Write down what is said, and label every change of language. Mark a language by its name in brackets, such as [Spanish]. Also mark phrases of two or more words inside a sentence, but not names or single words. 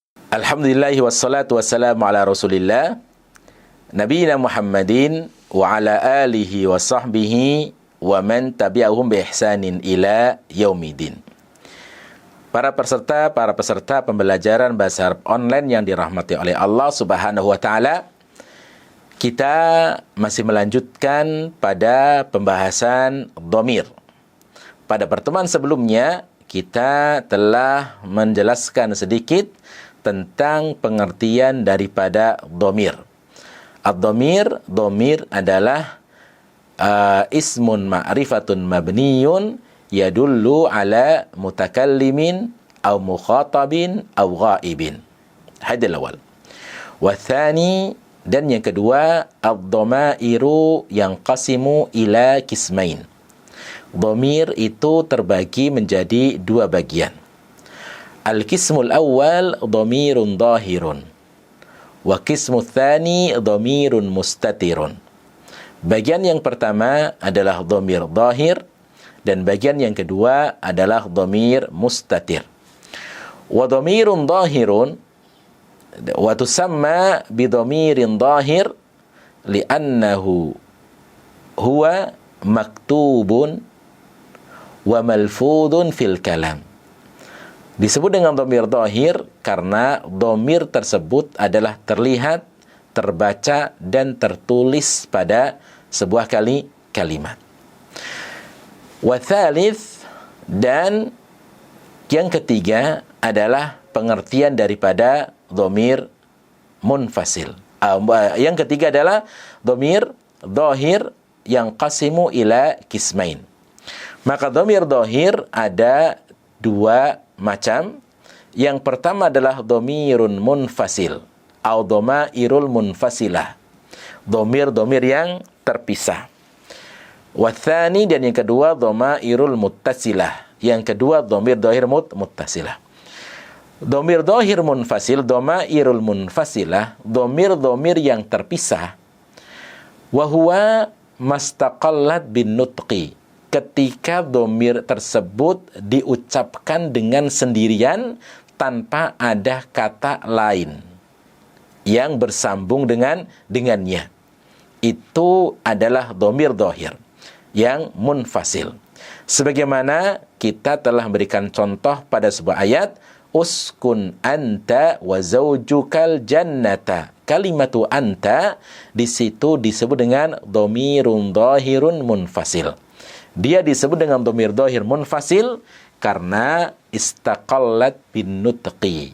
[Arabic] الحمد لله والصلاة والسلام على رسول الله نبينا محمد وعلى آله وصحبه ومن تبعهم بإحسان إلى يوم الدين. [Indonesian] Para peserta pembelajaran bahasa Arab online yang dirahmati oleh Allah [Arabic] سبحانه وتعالى, [Indonesian] kita masih melanjutkan pada pembahasan dhamir. Pada pertemuan sebelumnya kita telah menjelaskan sedikit tentang pengertian daripada dhamir. Dhamir adalah [Arabic] اسم معرفة مبني يدل على متكلم أو مخاطب أو غائب. هذا الأول. والثاني, [Indonesian] dan yang kedua, [Arabic] الضمائر ينقسم إلى قسمين. [Indonesian] Dhamir itu terbagi menjadi dua bagian. [Arabic] القسم الأول ضمير ظاهر والقسم الثاني ضمير مستتر. [Indonesian] Bagian yang pertama adalah dhamir dhahir dan bagian yang kedua adalah dhamir mustatir. [Arabic] والضمير الظاهر ويسمى بضمير ظاهر لأنه هو مكتوب وملفوظ في الكلام. [Indonesian] Disebut dengan dhamir dhahir karena dhamir tersebut adalah terlihat, terbaca, dan tertulis pada sebuah kalimat. [Arabic] والثالث, [Indonesian] dan yang ketiga adalah pengertian daripada dhamir munfasil. Yang ketiga adalah dhamir dhahir yang [Arabic] قاسم إلى قسمين. [Indonesian] Maka dhamir dhahir ada dua macam. Yang pertama adalah [Arabic] ضمير منفصل [Indonesian] atau [Arabic] الضمائر المنفصلة, [Indonesian] dhamir-dhamir yang terpisah. [Arabic] والثاني, [Indonesian] dan yang kedua [Arabic] الضمائر المتصلة, [Indonesian] yang kedua dhamir dhahir muttasilah. Dhamir dhahir munfasil, [Arabic] الضمائر المنفصلة, [Indonesian] dhamir-dhamir yang terpisah. [Arabic] وهو مستقلة بالنطق, [Indonesian] ketika dhamir tersebut diucapkan dengan sendirian tanpa ada kata lain yang bersambung dengannya. Itu adalah dhamir dhahir yang munfasil. Sebagaimana kita telah memberikan contoh pada sebuah ayat, [Arabic] اسكن أنت وزوجك الجنة. كلمة أنت [Indonesian] di situ disebut dengan [Arabic] ضمير ظاهر منفصل. [Indonesian] Dia disebut dengan dhamir dhahir munfasil karena [Arabic] استقلت بالنطق.